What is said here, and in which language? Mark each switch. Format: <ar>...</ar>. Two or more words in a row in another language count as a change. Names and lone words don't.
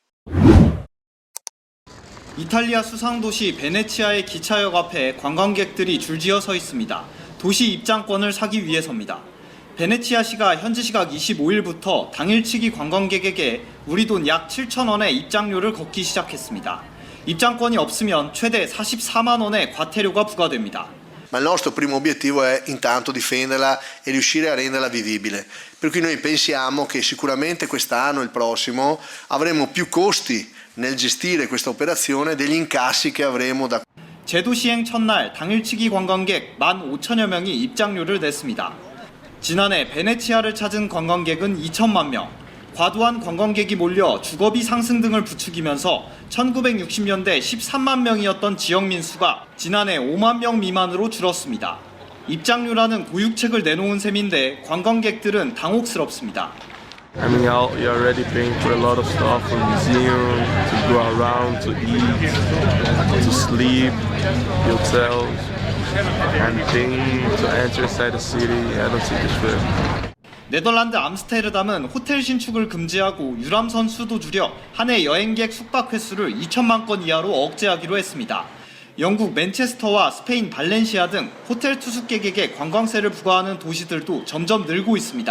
<ko>이탈리아 수상도시 베네치아의 기차역 앞에 관광객들이 줄지어 서 있습니다. 도시 입장권을 사기 위해서입니다. 베네치아시가 현지 시각 25일부터 당일치기 관광객에게 우리 돈 약 7,000원의 입장료를 걷기 시작했습니다. 입장권이 없으면 최대 44만 원의 과태료가 부과됩니다.</ko> <it>Ma il nostro primo obiettivo è intanto difenderla e riuscire a renderla vivibile. Per cui noi pensiamo che sicuramente quest'anno e il prossimo avremo più costi nel gestire questa operazione degli incassi che avremo da.</it> <ko>제도 시행 첫날 당일치기 관광객 15,000여 명이 입장료를 냈습니다. 지난해 베네치아를 찾은 관광객은 2천만 명. 과도한 관광객이 몰려 주거비 상승 등을 부추기면서 1960년대 13만 명이었던 지역민 수가 지난해 5만 명 미만으로 줄었습니다. 입장료라는 고육책을 내놓은 셈인데 관광객들은 당혹스럽습니다.</ko> <en>I mean, you're already paying for a lot of stuff, from museum, to go around, to eat, to sleep, hotels, and paying to enter inside the city. I don't think it's fair.</en> <ko>네덜란드 암스테르담은 호텔 신축을 금지하고 유람선 수도 줄여 한 해 여행객 숙박 횟수를 2천만 건 이하로 억제하기로 했습니다. 영국 맨체스터와 스페인 발렌시아 등 호텔 투숙객에게 관광세를 부과하는 도시들도 점점 늘고 있습니다.</ko>